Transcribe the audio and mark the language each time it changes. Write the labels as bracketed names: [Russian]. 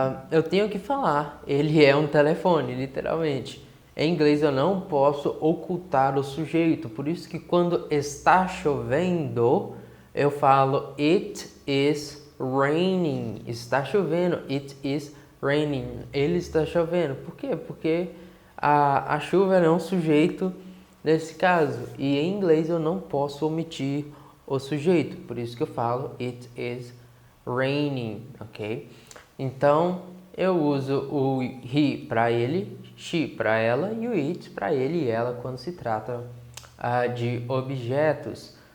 [Portuguese] Eu tenho que falar, ele é um telefone, literalmente. Em inglês eu não posso ocultar o sujeito, por isso que quando está chovendo, eu falo [English] it is raining. [Portuguese] Está chovendo, [English] it is raining. [Portuguese] Ele está chovendo. Por quê? Porque a chuva é um sujeito nesse caso. E em inglês eu não posso omitir o sujeito, por isso que eu falo [English] it is raining, [Portuguese] ok? Então eu uso o he para ele, she para ela e o it para ele e ela quando se trata de objetos.